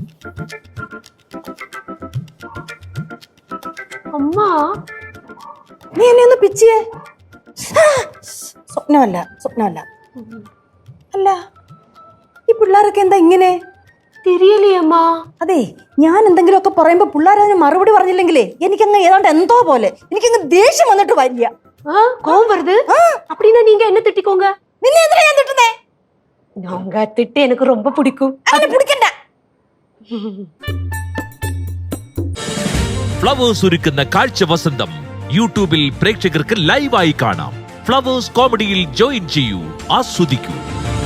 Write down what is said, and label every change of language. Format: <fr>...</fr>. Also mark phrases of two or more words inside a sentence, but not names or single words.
<ml>അമ്മ നീ എന്നെ ഒന്ന് പിച്ചിയേ. സ്വപ്നമല്ല. അല്ല ഈ പിള്ളേരൊക്കെ എന്താ ഇങ്ങനെ? തിരിയലേ അമ്മ. അതെ ഞാൻ എന്തെങ്കിലുമൊക്കെ പറയുമ്പോ പിള്ളേർ അതിന് മറുപടി പറഞ്ഞില്ലെങ്കിലേ എനിക്കങ്ങ് ഏതാണ്ട് എന്തോ പോലെ എനിക്കങ്ങ് ദേഷ്യം വന്നിട്ട് വരില്ല.</ml> <ta>கோவம் வருது அப்படின்னா நீங்க என்ன திட்டிக்கோங்க.</ta> <ml>നിന്നെ എന്തിനാ ഞാൻ തിട്ടുന്നേ?</ml> <ta>நாங்க திட்டு எனக்கு ரொம்ப பிடிக்கும்.</ta> <ml>അങ്ങനെ പിടിക്കണ്ട. ഫ്ലവേഴ്സ് ഒരുക്കുന്ന കാഴ്ച വസന്തം യൂട്യൂബിൽ പ്രേക്ഷകർക്ക് ലൈവായി കാണാം. ഫ്ലവേഴ്സ് കോമഡിയിൽ ജോയിൻ ചെയ്യൂ, ആസ്വദിക്കൂ.</ml>